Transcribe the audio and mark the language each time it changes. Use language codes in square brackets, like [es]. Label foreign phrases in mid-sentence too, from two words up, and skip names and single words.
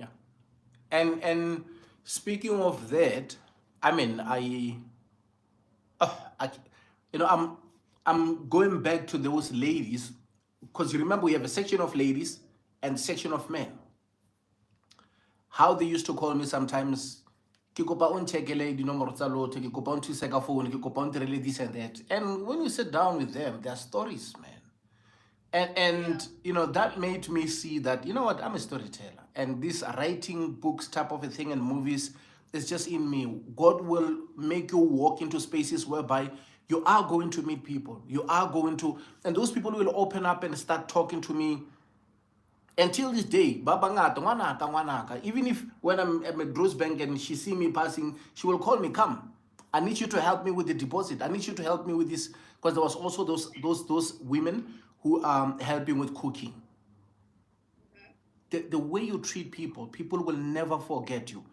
[en] And speaking of that, I mean, I, you know, I'm going back to those ladies because you remember we have a section of ladies and section of men. How they used to call me sometimes, [st] ke kopa o ncheckele dinomoro tsa lotho, ke kopa o nthuse ka phone, ke kopa o ntirele [en] this and that. And when you sit down with them, their stories, man. And you know, that made me see that, you know what, I'm a storyteller. And this writing books type of a thing and movies is just in me. God will make you walk into spaces whereby you are going to meet people. You are going to, and those people will open up and start talking to me. Until this day, [st] Baba ngata, ngwanaka, ngwanaka. [en] Even if when I'm at Bruce Bank and she see me passing, she will call me, come. I need you to help me with the deposit. I need you to help me with this. Because there was also those women who are helping with cooking. The way you treat people, people will never forget you.